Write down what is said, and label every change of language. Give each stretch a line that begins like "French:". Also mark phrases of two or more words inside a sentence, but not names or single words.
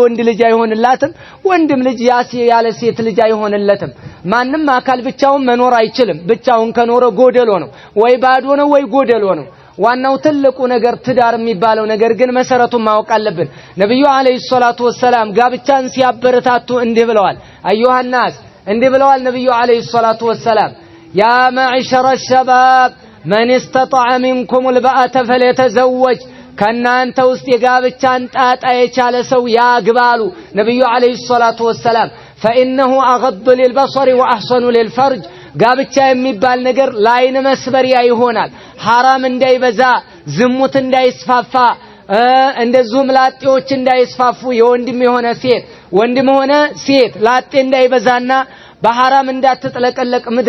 Amharic: ወንድ ልጅ አይሆንላትም፣ ወንድም ልጅ ያለ ሴት ልጅ አይሆንለትም። ማንም አካል ብቻውን መኖር አይችልም። ብቻውን ከኖረ ጎደሎ ነው፣ ወይ ባዶ ነው ወይ ጎደሎ ነው። ዋናው ትልቁ ነገር ትዳር የሚባለው ነገር ግን መሰረቱን ማወቅ አለብን። ነብዩ
Arabic: عليه الصلاة والسلام
Amharic: ጋብቻን ሲያበረታቱ እንዲህ ብለዋል። አዩሃናስ እንዲህ ብለዋል ነብዩ
Arabic: عليه الصلاة والسلام يا معشر الشباب من استطاع منكم
Amharic: الباءة فليتزوج። ከናንተ ውስጥ የጋብቻን ጣጣ የቻለ ሰው ያግባሉ ነብዩ
Arabic: عليه الصلاة والسلام። فإنه أغض للبصر وأحسن للفرج።
Amharic: ጋብቻ የሚባል ነገር ላይን መስበሪያ ይሆናል። ሐራም እንዳይበዛ፣ ዝሙት እንዳይስፋፋ፣ እንደዚሁም ላጤዎች እንዳይስፋፉ፣ የወንድም የሆነ ሴት ወንድም ሆነ ሴት ላጤ እንዳይበዛና በሐራም እንዳትጥለቀለቅ